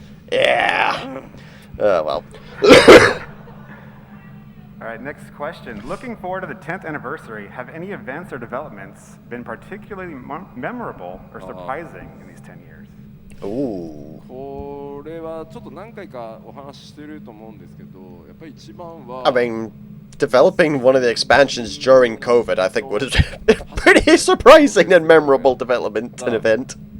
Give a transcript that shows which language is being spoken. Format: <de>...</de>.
<en>Yeah. Well. All right, next question. Looking forward to the 10th anniversary, have any events or developments been particularly memorable or surprising in these 10 years? Ooh.</en> <ja>これはちょっと何回かお話ししてると思うんですけど、やっぱり一番は</ja> <en>I mean, developing one of the expansions during COVID, I think, was a pretty surprising and memorable development and event.</en>